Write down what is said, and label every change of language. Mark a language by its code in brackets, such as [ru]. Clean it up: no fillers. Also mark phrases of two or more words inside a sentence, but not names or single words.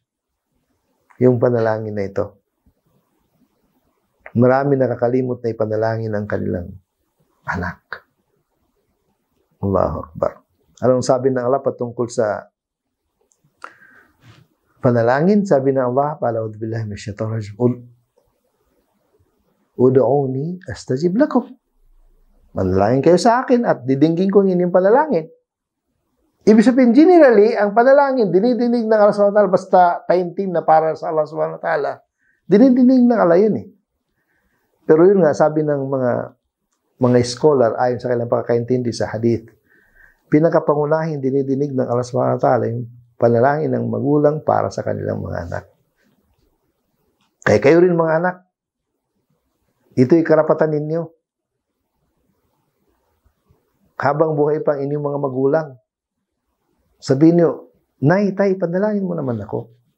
[tl] Yung panalangin na ito. Marami nakakalimot na ipanalangin ang kanilang anak. [ar] الله أكبر. [tl] Anong sabi ng Allah patungkol sa panalangin? Sabi ng Allah, [ar] "أعوذ بالله من الشيطان الرجيم ادعوني أستجب لكم." [tl] Manalangin kayo sa akin at didinggin ko ang inyong panalangin. Ibig sabihin, generally, ang panalangin, dinidinig ng Allah [ar] سبحانه وتعالى, [tl] basta taimtim na para sa Allah [ar] سبحانه وتعالى, [tl] dinidinig ng Allah yun eh. Pero yun nga, sabi ng mga scholar, ayon sa kanilang pagkakaintindi sa hadith, pinakapangunahing dinidinig ng Allah [ar] سبحانه وتعالى [tl] yung panalangin ng magulang para sa kanilang mga anak. Kaya kayo rin mga anak, ito'y karapatan ninyo. Habang buhay pang inyong mga magulang, sabihin nyo, "Nay, tay, panalangin mo naman ako."